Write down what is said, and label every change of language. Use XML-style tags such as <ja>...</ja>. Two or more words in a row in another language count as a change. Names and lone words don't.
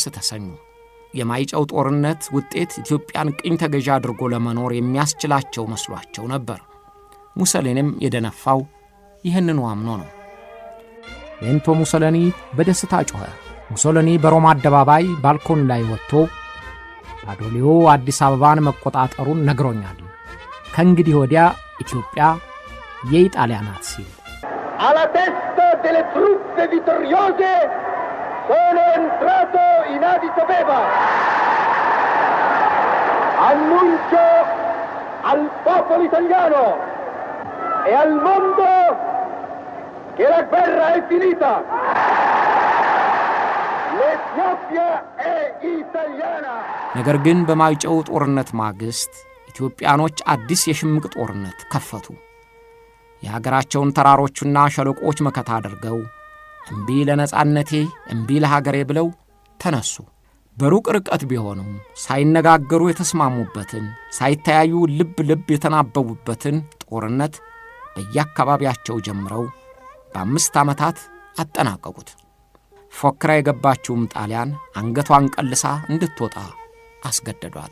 <am>ተሰኙ። የማይጨው ጦርነት ውጤት ኢትዮጵያን ቅኝ ተገዥ አድርጎ ለመኖር የሚያስችላቸው መስሏቸው ነበር። ሙሶሊኒም የደነፋው ይህንኑ አምኖ ነው። ቤንቶ ሙሶሊኒ በደስታ ጮኸ። ሙሶሊኒ በሮማ አደባባይ ባልኮን ላይ ወጥቶ ባዶሊዮ አዲስ አበባን መቆጣጠሩን ነግሮኛል፣ ከእንግዲህ ወዲያ ኢትዮጵያ የኢጣሊያ ናት ሲል</am> <it>alla testa delle truppe vittoriose sono entrato in Addis Abeba. Annuncio al popolo italiano e al mondo che la guerra è finita. L'Etiopia è italiana.</it> <am>ነገር ግን በማይጨው ጦርነት ማግስት ኢትዮጵያኖች አዲስ የሽምቅ ጦርነት ከፈቱ። የሀገራቸውን ተራሮችና ሸለቆች መከታ አድርገው እምቢ ለነጻነቴ እምቢ ለሀገሬ ብለው ተነሱ። በሩቅ ርቀት ቢሆኑም ሳይነጋገሩ የተስማሙበትን ሳይተያዩ ልብ ልብ የተናበቡበትን ጦርነት በየአካባቢያቸው ጀምረው በ5 ዓመታት አጠናቀቁት። ፎክራ የገባችውም ጣሊያን አንገቷን ቀልሳ እንድትወጣ አስገደዷት።</am>